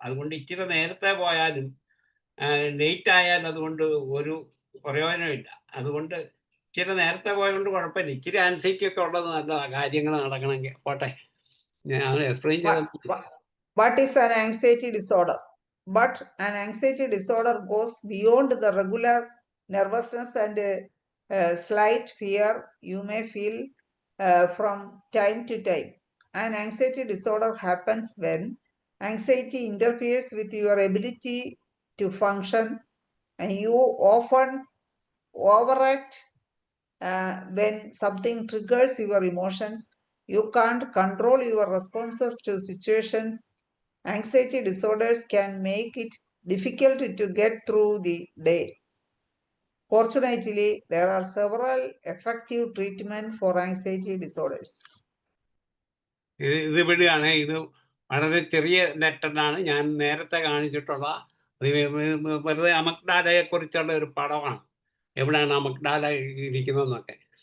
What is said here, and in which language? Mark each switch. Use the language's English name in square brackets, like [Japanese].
[Malayalam] അതുകൊണ്ട് ഇച്ചിരി നേരത്തെ പോയാലും ലേറ്റ് ആയാലും അതുകൊണ്ട് ഒരു പ്രയോജനമില്ല. അതുകൊണ്ട് ഇച്ചിരി നേരത്തെ പോയതുകൊണ്ട് കുഴപ്പമില്ല. ഇച്ചിരി ആൻസൈറ്റി ഒക്കെ ഉള്ളത് നല്ലതാണ് കാര്യങ്ങൾ നടക്കണമെങ്കിൽ. പോട്ടെ, ഞാൻ എക്സ്പ്ലെയിൻ ചെയ്ത. [English] What is an anxiety disorder? But an anxiety disorder goes beyond the regular nervousness and slight fear you may feel from time to time. An anxiety disorder happens when anxiety interferes with your ability to function and you often overact when something triggers your emotions, you can't control your responses to situations. Anxiety disorders can make it difficult to get through the day. Fortunately, there are several effective treatments for anxiety disorders. [Malayalam] ഇത് ഇവിടെയാണ്. ഇത് വളരെ ചെറിയ ലെറ്ററാണ്. ഞാൻ നേരത്തെ കാണിച്ചിട്ടുള്ള വെറുതെ അമഗ്ഡാലയെ കുറിച്ചുള്ള ഒരു പടമാണ്. എവിടെയാണ് അമഗ്ഡാല ഇരിക്കുന്നതെന്നൊക്കെ.